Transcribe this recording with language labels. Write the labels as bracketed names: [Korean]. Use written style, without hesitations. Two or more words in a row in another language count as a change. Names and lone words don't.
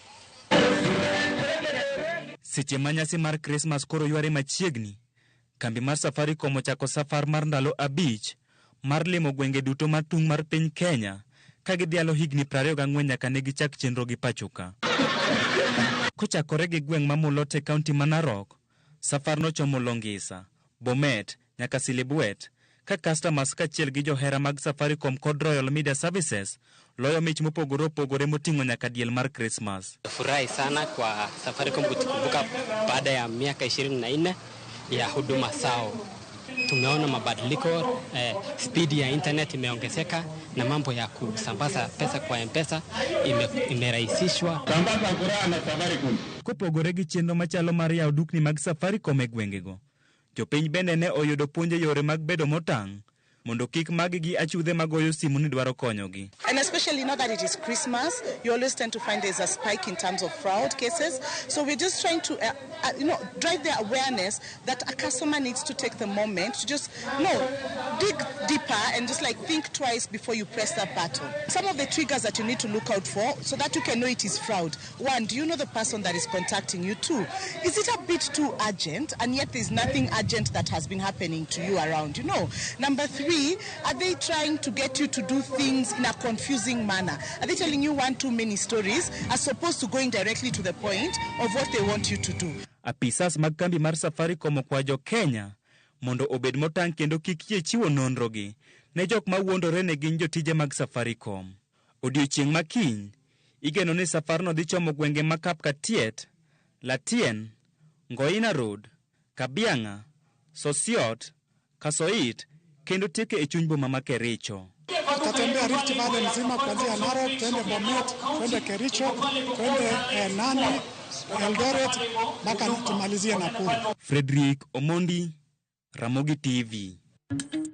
[Luo (Kenya and Tanzania)] Seche manyasi mar Christmas koro yware machiegni, kambi mar Safaricom ochako safar mar ndalo abich mar limo gwenge duto mar tung mar piny Kenya ka gidhialo higni 24 nyaka ne gichak chenro gi pachoka. Kochakore gi gweng' ma Mulot e kaunti ma Narok, safar no chomo Longisa, Bomet nyaka Silibwet, ka customers kachiel gi johera mag Safaricom kod Royal Media Services loyo mich mopogore opogore moting'o nyaka diel mar Christmas. [Swahili] Furahi sana kwa Safaricom kutukumbuka baada ya miaka 24 ya huduma zao. Tumeona mabadiliko, speed ya internet imeongezeka na mambo ya kusambaza pesa kwa M-Pesa imerahisishwa. Sambaza furaha na Safaricom. [Luo (Kenya and Tanzania)] Kopogore gi chenro machalo mar yawo dukni mag Safaricom e gwengego, jopiny bende ne oyudo puonje yore mag bedo motang' mondo kik magigi achudhe magoyo simu ni dwaro konyogi. [English] And especially now that it is Christmas, you always tend to find there's a spike in terms of fraud cases. So we're just trying to, drive the awareness that a customer needs to take the moment to just, dig deeper and just think twice before you press that button. Some of the triggers that you need to look out for so that you can know it is fraud. 1, do you know the person that is contacting you? 2, is it a bit too urgent and yet there's nothing urgent that has been happening to you around? Number 3, are they trying to get you to do things in a confusing manner? Are they telling you one too many stories as opposed to going directly to the point of what they want you to do? [Luo (Kenya and Tanzania)] Apisas mag kambi mar Safaricom okwajo Kenya mondo obed motang' kendo kik yie chiwo nonrogi ne jok ma wuondore ne gin jotije mag Safaricom. Odiechieng' makiny, igeno ni safarno dhi chomo gwenge ma Kapkatiet, Latien, Ngoina Road, Kabianga, Sosiot, Kasoit, kendo teke e chuny boma ma Kericho. [Swahili] Tutatembea Rift Valley nzima kuanzia Narok, twende Bomet, twende Kericho, twende Nandi, Eldoret, mpaka tumalizie Nakuru. Frederick Omondi, Ramogi TV.